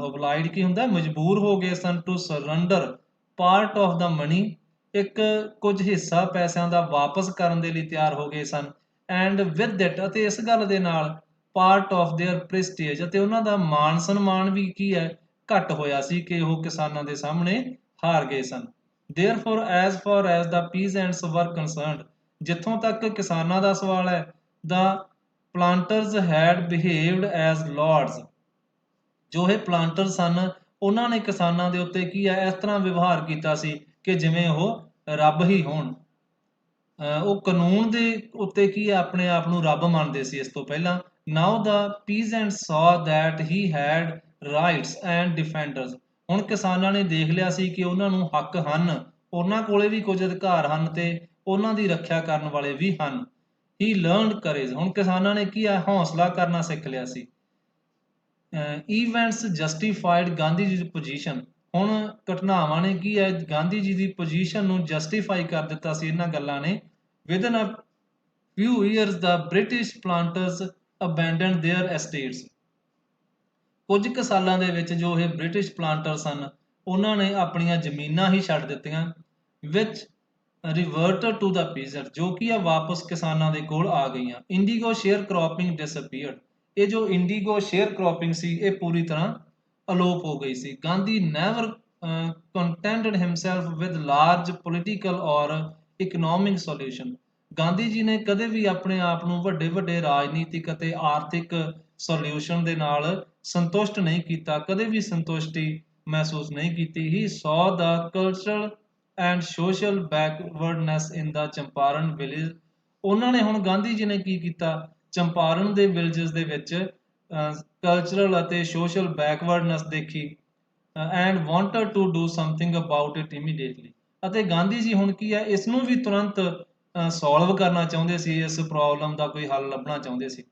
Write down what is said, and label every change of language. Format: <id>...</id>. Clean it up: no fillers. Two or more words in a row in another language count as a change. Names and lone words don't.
<pa>ਓਬਲਾਈਡ ਕੀ ਹੁੰਦਾ, ਮਜਬੂਰ ਹੋ ਗਏ ਸਨ</pa> <en>to surrender part of the money,</en> <pa>ਇੱਕ ਕੁਝ ਹਿੱਸਾ ਪੈਸਿਆਂ ਦਾ ਵਾਪਸ ਕਰਨ ਦੇ ਲਈ ਤਿਆਰ ਹੋ ਗਏ ਸਨ।</pa> <en>and with it,</en> <pa>ਅਤੇ ਇਸ ਗੱਲ ਦੇ ਨਾਲ</pa> <en>part of their prestige,</en> <pa>ਅਤੇ ਉਹਨਾਂ ਦਾ ਮਾਣ ਸਨਮਾਨ ਵੀ ਕੀ ਹੈ, ਘੱਟ ਹੋਇਆ ਸੀ ਕਿ ਉਹ ਕਿਸਾਨਾਂ ਦੇ ਸਾਹਮਣੇ ਹਾਰ ਗਏ ਸਨ।</pa> <en>Therefore, as far as the peasants were concerned,</en> <pa>ਜਿੱਥੋਂ ਤੱਕ ਕਿਸਾਨਾਂ ਦਾ ਸਵਾਲ ਹੈ,</pa> <en>the planters had behaved as lords,</en> <pa>ਜੋ ਇਹ ਪਲਾਂਟਰ ਸਨ ਉਹਨਾਂ ਨੇ ਕਿਸਾਨਾਂ ਦੇ ਉੱਤੇ ਕੀ ਹੈ, ਇਸ ਤਰ੍ਹਾਂ ਵਿਵਹਾਰ ਕੀਤਾ ਸੀ ਕਿ ਜਿਵੇਂ ਉਹ ਰੱਬ ਹੀ ਹੋਣ। ਉਹ ਕਾਨੂੰਨ ਦੇ ਉੱਤੇ ਕੀ ਹੈ, ਆਪਣੇ ਆਪ ਨੂੰ ਰੱਬ ਮੰਨਦੇ ਸੀ ਇਸ ਤੋਂ ਪਹਿਲਾਂ।</pa> <en>Now the peasant saw that he had rights and defenders,</en> <pa>ਹੁਣ ਕਿਸਾਨਾਂ ਨੇ ਦੇਖ ਲਿਆ ਸੀ ਕਿ ਉਹਨਾਂ ਨੂੰ ਹੱਕ ਹਨ, ਉਹਨਾਂ ਕੋਲੇ ਵੀ ਕੁਝ ਅਧਿਕਾਰ ਹਨ ਤੇ ਉਹਨਾਂ ਦੀ ਰੱਖਿਆ ਕਰਨ ਵਾਲੇ ਵੀ ਹਨ।</pa> <en>ਹੀ learned courage,</en> <pa>ਹੁਣ ਕਿਸਾਨਾਂ ਨੇ ਕੀ ਹੈ, ਹੌਸਲਾ ਕਰਨਾ ਸਿੱਖ ਲਿਆ ਸੀ।</pa> <en>events justified</en> <pa>ਗਾਂਧੀ ਜੀ ਦੀ ਪੋਜੀਸ਼ਨ, ਹੁਣ ਘਟਨਾਵਾਂ ਨੇ ਕੀ ਹੈ, ਗਾਂਧੀ ਜੀ ਦੀ ਪੋਜੀਸ਼ਨ ਨੂੰ ਜਸਟੀਫਾਈ ਕਰ ਦਿੱਤਾ ਸੀ ਇਹਨਾਂ ਗੱਲਾਂ ਨੇ।</pa> <en>within a few years the British planters abandoned their estates,</en> <pa>ਕੁਝ ਕੁ ਸਾਲਾਂ ਦੇ ਵਿੱਚ ਜੋ ਇਹ ਬ੍ਰਿਟਿਸ਼ ਪਲਾਂਟਰ ਸਨ ਉਹਨਾਂ ਨੇ ਆਪਣੀਆਂ ਜ਼ਮੀਨਾਂ ਹੀ ਛੱਡ ਦਿੱਤੀਆਂ।</pa> <en>which reverted to the peasants,</en> <pa>ਜੋ ਕਿ ਆ ਵਾਪਸ ਕਿਸਾਨਾਂ ਦੇ ਕੋਲ ਆ ਗਈਆਂ।</pa> <en>indigo share cropping disappeared,</en> <pa>ਇਹ ਜੋ</pa> <en>indigo share cropping</en> <pa>ਸੀ ਇਹ ਪੂਰੀ ਤਰ੍ਹਾਂ ਅਲੋਪ ਹੋ ਗਈ ਸੀ।</pa> <en>Gandhi never contented himself with large political or economic solution,</en> <pa>ਗਾਂਧੀ ਜੀ ਨੇ ਕਦੇ ਵੀ ਆਪਣੇ ਆਪ ਨੂੰ ਵੱਡੇ ਵੱਡੇ ਰਾਜਨੀਤਿਕ ਅਤੇ ਆਰਥਿਕ ਸੋਲਿਊਸ਼ਨ ਦੇ ਨਾਲ ਸੰਤੁਸ਼ਟ ਨਹੀਂ ਕੀਤਾ, ਕਦੇ ਵੀ ਸੰਤੁਸ਼ਟੀ ਮਹਿਸੂਸ ਨਹੀਂ ਕੀਤੀ।</pa> <en>He saw the cultural and social backwardness in the Champaran village,</en> <pa>ਉਹਨਾਂ ਨੇ ਹੁਣ ਗਾਂਧੀ ਜੀ ਨੇ ਕੀ ਕੀਤਾ, ਚੰਪਾਰਨ ਦੇ ਵਿਲੇजेस ਦੇ ਵਿੱਚ ਕਲਚਰਲ ਅਤੇ ਸੋਸ਼ਲ ਬੈਕਵਰਡਨੈਸ ਦੇਖੀ।</pa> <en>and wanted to do something about it immediately,</en> <pa>ਅਤੇ ਗਾਂਧੀ ਜੀ ਹੁਣ ਕੀ ਹੈ, ਇਸ ਨੂੰ ਵੀ ਤੁਰੰਤ ਸੋਲਵ ਕਰਨਾ ਚਾਹੁੰਦੇ ਸੀ, ਇਸ ਪ੍ਰੋਬਲਮ ਦਾ ਕੋਈ ਹੱਲ ਲੱਭਣਾ ਚਾਹੁੰਦੇ ਸੀ।</pa>